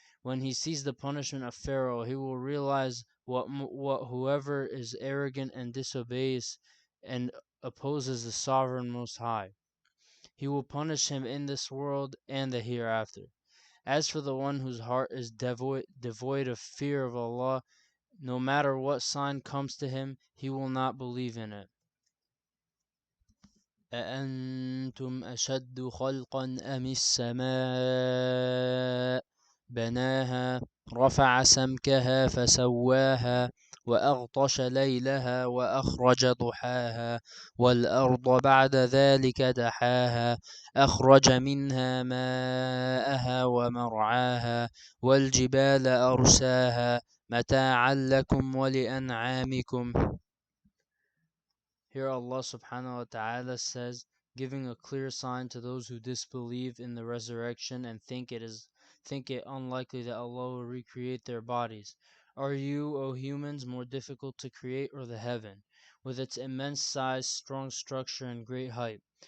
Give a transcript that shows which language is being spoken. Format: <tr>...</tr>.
<en>When he sees the punishment of Pharaoh, he will realize what whoever is arrogant and disobeys and opposes the Sovereign Most High, he will punish him in this world and the hereafter. As for the one whose heart is devoid of fear of Allah, no matter what sign comes to him, he will not believe in it.</en> <ar>أأنتم أشد خلقا أم السماء بناها رفع سمكها فسواها وأغطش ليلها وأخرج ضحاها والأرض بعد ذلك دحاها أخرج منها ماءها ومرعاها والجبال أرساها متاعا لكم ولأنعامكم.</ar> <en>Here Allah subhanahu wa ta'ala says, giving a clear sign to those who disbelieve in the resurrection and think it unlikely that Allah will recreate their bodies. Are you, O humans, more difficult to create, or the heaven, with its immense size, strong structure, and great height?</en>